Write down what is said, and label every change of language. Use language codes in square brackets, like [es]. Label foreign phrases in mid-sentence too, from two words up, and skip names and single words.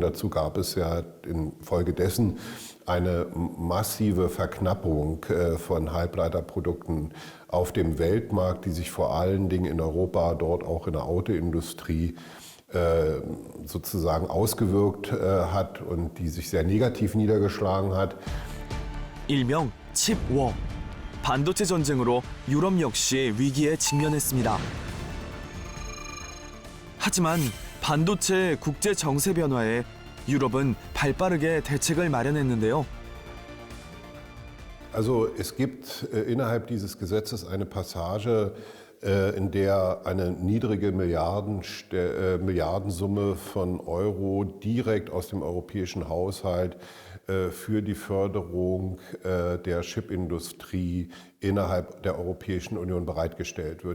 [de] Dazu gab es ja infolgedessen eine massive Verknappung von Halbleiterprodukten auf dem Weltmarkt, die sich vor allen Dingen in Europa, dort auch in der Autoindustrie sozusagen ausgewirkt hat und die sich sehr negativ niedergeschlagen hat. [ko] 일명 칩워. 반도체 전쟁으로 유럽 역시 위기에 직면했습니다. 하지만 반도체 국제 정세 변화에 유럽은 발빠르게 대책을 마련했는데요. [de] Also es gibt innerhalb dieses Gesetzes eine Passage, in der eine niedrige Milliardensumme von Euro direkt aus dem europäischen Haushalt für die Förderung der Chipindustrie innerhalb der Europäischen Union bereitgestellt wird.